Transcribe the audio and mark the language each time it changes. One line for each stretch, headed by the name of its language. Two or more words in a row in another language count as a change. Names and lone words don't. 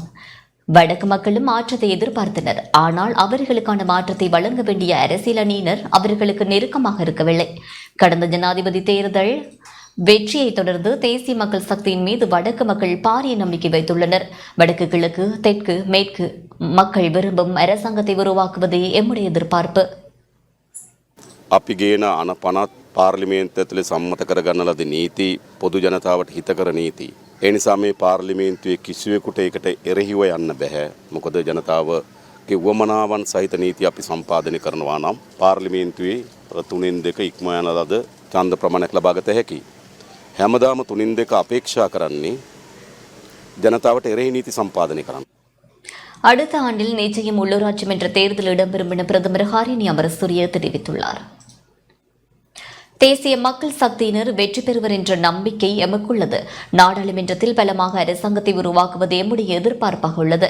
Tamil: வடக்கு மக்களும் மாற்றத்தை எதிர்பார்த்தனர். ஆனால் அவர்களுக்கான மாற்றத்தை வழங்க வேண்டிய அரசியல் அணியினர் அவர்களுக்கு நெருக்கமாக இருக்கவில்லை. கடந்த ஜனாதிபதி தேர்தல் வெற்றியை தொடர்ந்து தேசிய மக்கள் சக்தியின் மீது வடக்கு மக்கள் பாரிய நம்பிக்கை வைத்துள்ளனர். வடக்கு, கிழக்கு, தெற்கு, மேற்கு மக்கள் விரும்பும் அரசாங்கத்தை உருவாக்குவதே எம்முடைய எதிர்பார்ப்பு.
Sinhala: අපි ගේන අන 50 පාර්ලිමේන්තුව ඇතුලේ සම්මත කරගන්න ලද නීති පොදු ජනතාවට හිතකර නීති. ඒ නිසා මේ පාර්ලිමේන්තුවේ කිසිවෙකුට ඒකට එරෙහිව යන්න බෑ. මොකද ජනතාවගේ වමනාවන් සහිත නීති අපි සම්පාදනය කරනවා නම් පාර්ලිමේන්තුවේ 3/2 ඉක්ම යන ලද ඡන්ද ප්‍රමාණයක් ලබා ගත හැකියි. හැමදාම 3/2 අපේක්ෂා කරන්නේ ජනතාවට එරෙහි නීති සම්පාදනය කරන්න.
Tamil: அடுத்த ஆண்டில் நிச்சயம் உள்ளூராட்சி மன்ற தேர்தல் இடம்பெறும் என பிரதமர் ஹரிணி அமரசூரிய தெரிவித்துள்ளார். தேசிய மக்கள் சக்தியினர் வெற்றி பெறுவர் என்ற நம்பிக்கை எமக்குள்ளது. நாடாளுமன்றத்தில் பலமாக அரசாங்கத்தை உருவாக்குவது எம்முடைய எதிர்பார்ப்பாக உள்ளது.